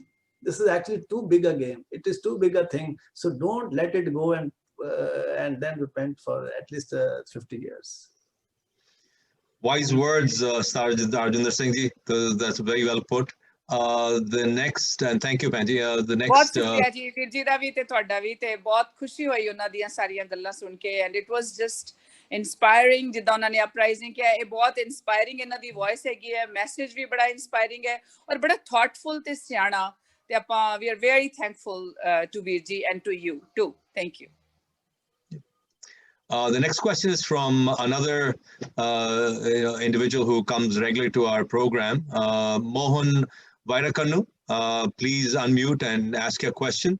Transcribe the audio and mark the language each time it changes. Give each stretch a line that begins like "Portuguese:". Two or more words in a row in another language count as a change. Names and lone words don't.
English: This is actually too big a game. It is too big a thing. So don't let it go and then repent for at least 50 years. Wise words, Sergeant Rajvinder Singh ji. That's very well put. The next, and thank you, Panji. The next.
Punjabi: ਬਹੁਤ ਸ਼ੁਕਰੀਆ ਜੀ, ਵੀਰ ਜੀ ਦਾ ਭੀ ਤੇ ਤੁਹਾਡਾ ਭੀ ਤੇ ਬਹੁਤ ਖੁਸ਼ੀ ਹੋਈ ਉਨ੍ਹਾਂ ਦੀਆਂ ਸਾਰੀਆਂ ਗੱਲਾਂ ਸੁਣ ਕੇ,
English: and it was just inspiring.
Punjabi: ਜਿੱਦਾਂ ਉਨ੍ਹਾਂ ਨੇ ਅਪਰਾਈਜ਼ਿੰਗ ਕੀਆ, ਇਹ ਬਹੁਤ inspiring ਇਨ੍ਹਾਂ ਦੀ ਵੌਇਸ ਹੈਗੀ ਹੈ, ਮੈਸੇਜ ਭੀ ਬੜਾ inspiring ਹੈ ਔਰ ਬੜਾ thoughtful ਤੇ ਸਿਆਣਾ ਤੇ ਆਪਾਂ
English: we are very thankful to Veer ji and to you too. Thank you. The next question is from another individual who comes regularly to our program, Mohan Vairakannu. Please unmute and ask your question.